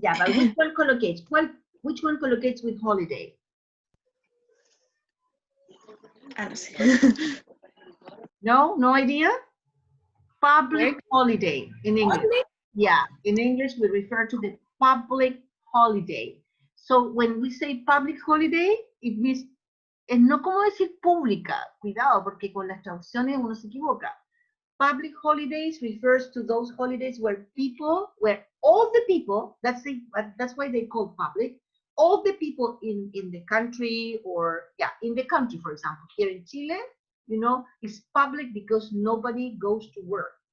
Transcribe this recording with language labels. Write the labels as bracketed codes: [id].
[en] Yeah, but which one collocates? Which one collocates with holiday? [es] Ah, no sé. [en] No idea? Public holiday in English. Yeah, in English we refer to the public holiday. So when we say public holiday, it means, [es] es no como decir pública, cuidado, porque con las traducciones uno se equivoca. [en] Public holidays refers to those holidays where all the people, that's why they call public, all the people in the country, or yeah, in the country, for example, here in Chile, you know, it's public because nobody goes to work.